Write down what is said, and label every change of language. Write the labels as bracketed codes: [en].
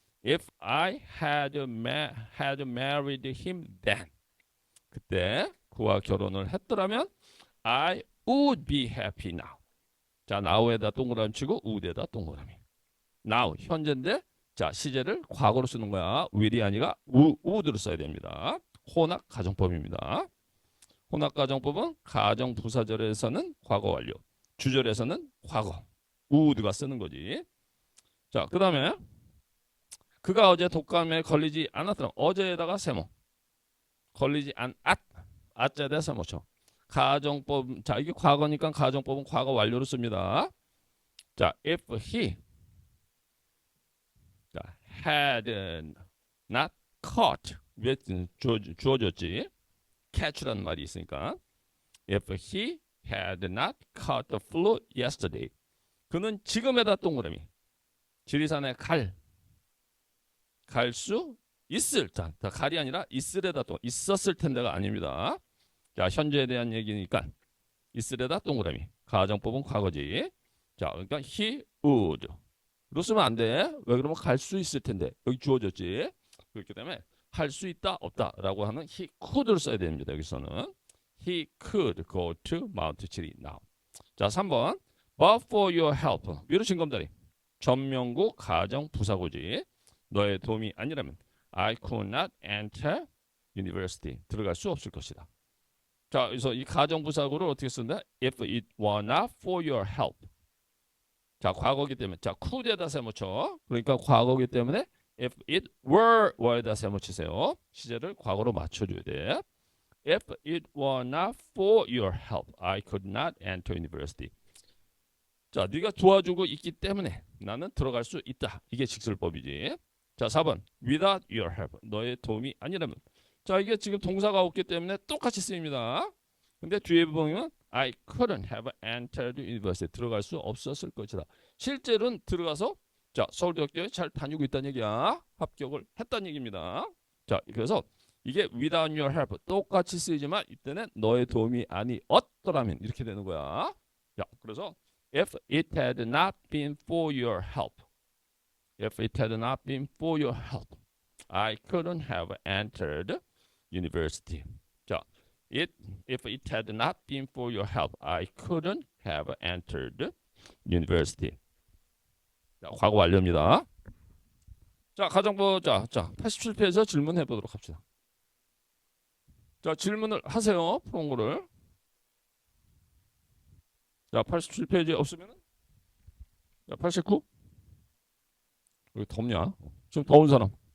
[en] If I had married him then. [ko] 그때 그와 결혼을 했더라면 [en] I would be happy now. [ko] 자, now에다 동그라미 치고 would에다 동그라미. now 현재인데 자, 시제를 과거로 쓰는 거야. will이 아니라 would로 써야 됩니다. 혼합가정법입니다. 혼합가정법은 가정부사절에서는 과거 완료. 주절에서는 과거, would가 쓰는 거지. 자, 그 다음에 그가 어제 독감에 걸리지 않았더라. 어제에다가 세모. 걸리지 아자에다 세모 쳐. 가정법, 자, 이게 과거니까 가정법은 과거 완료로 씁니다. 자, if he 자, had not caught 왜 주어졌지? [en] catch [ko] 라는 말이 있으니까 [en] if he had not caught the flu yesterday. [ko] 그는 지금에다 동그라미. 지리산에 갈 수 있을. 자, 갈이 아니라 있을에다 또 있었을 텐데가 아닙니다. 자, 현재에 대한 얘기니까 있을에다 동그라미. 가정법은 과거지. 자, 그러니까 he would. 로 쓰면 안 돼. 왜 그러면 갈 수 있을 텐데. 여기 주어졌지. 그렇기 때문에 할 수 있다 없다라고 하는 he could를 써야 됩니다. 여기서는. [en] He could go to Mount Chili now. 자, 3번. But for your help. [ko] 위로 진검다리. 전명구 가정 부사구지. 너의 도움이 아니라면 [en] I could not enter [ko] university. 들어갈 수 없을 것이다. 자, 그래서 이 가정부사구를 어떻게 쓴다? [en] If it were not for your help. [ko] 자, 과거기 때문에 자, could에다 세모쳐. 그러니까 과거기 때문에 if it were에다 세모치세요. 시제를 과거로 맞춰줘야 돼. [en] If it were not for your help, I could not enter university. [ko] 자, 네가 도와주고 있기 때문에 나는 들어갈 수 있다. 이게 직설법이지. 자, 4번. [en] Without your help. [ko] 너의 도움이 아니라면. 자, 이게 지금 동사가 없기 때문에 똑같이 쓰입니다. 근데 뒤에 보면 [en] I couldn't have entered university. [ko] 들어갈 수 없었을 것이다. 실제로는 들어가서 자, 서울대학교에 잘 다니고 있다는 얘기야. 합격을 했다는 얘기입니다. 자, 그래서 이게 without your help 똑같이 쓰이지만 이때는 너의 도움이 아니었더라면 이렇게 되는 거야. [en] 자, 그래서 if it had not been for your help, if it had not been for your help, I couldn't have entered university. 자, if it had not been for your help, I couldn't have entered university. [ko] 자, 과거 완료입니다. 자, 가정부 자 87페이지에서 질문해 보도록 합시다. 자, 질문을 하세요. 푸른 거를. 자, 87페이지 없으면 자, 89. 여기 덥냐? 좀 더운 사람.